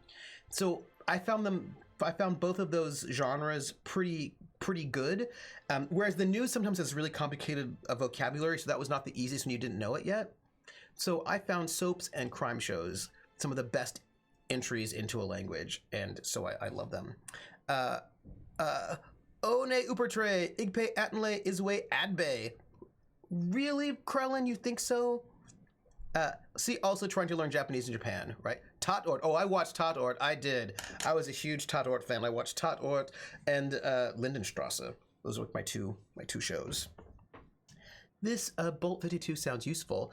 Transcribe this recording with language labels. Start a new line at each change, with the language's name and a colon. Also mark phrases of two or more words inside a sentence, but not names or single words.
English: So I found both of those genres pretty good. Whereas the news sometimes has really complicated vocabulary, so that was not the easiest when you didn't know it yet. So I found soaps and crime shows some of the best entries into a language, and so I love them. One upertre, igpe atenle iswe adbe. Really, Krellin, you think so? See, also trying to learn Japanese in Japan, right? Tatort. Oh, I watched Tatort. I did. I was a huge Tatort fan. I watched Tatort and Lindenstrasse. Those were my two shows. This Bolt 52 sounds useful.